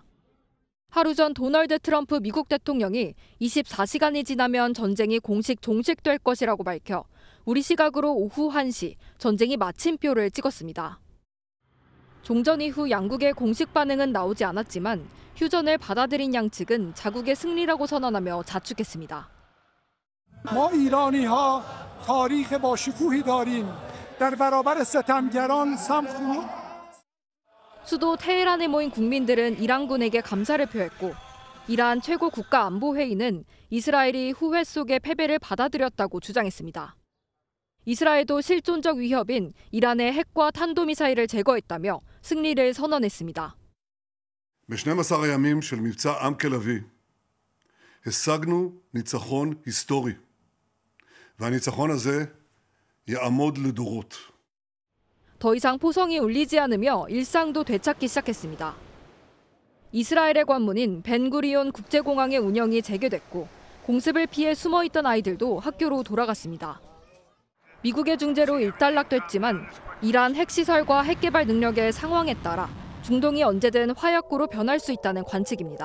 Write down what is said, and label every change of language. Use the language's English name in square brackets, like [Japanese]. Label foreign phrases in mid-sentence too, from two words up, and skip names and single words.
[Korean] 하루 전 도널드 트럼프 미국 대통령이 24시간이 지나면 전쟁이 공식 종식될 것이라고 밝혀 우리 시각으로 오후 1시 전쟁이 마침표를 찍었습니다. 종전 이후 양국의 공식 반응은 나오지 않았지만 휴전을 받아들인 양측은 자국의 승리라고 선언하며 자축했습니다. [Persian] ما ایرانی‌ها تاریخ با شکوهی داریم. در برابر ستمگران سمخ [Korean] 수도 테헤란에 모인 국민들은 이란군에게 감사를 표했고 이란 최고 국가안보회의는 이스라엘이 후회 속의 패배를 받아들였다고 주장했습니다. 이스라엘도 실존적 위협인 이란의 핵과 탄도미사일을 제거했다며 승리를 선언했습니다. [Hebrew] ב-12 הימים של מבצע עם כלבי השגנו ניצחון היסטורי והניצחון הזה יעמוד לדורות. [Korean] 더 이상 포성이 울리지 않으며 일상도 되찾기 시작했습니다. 이스라엘의 관문인 벤구리온 국제공항의 운영이 재개됐고 공습을 피해 숨어있던 아이들도 학교로 돌아갔습니다. 미국의 중재로 일단락됐지만 이란 핵시설과 핵개발 능력의 상황에 따라 중동이 언제든 화약고로 변할 수 있다는 관측입니다.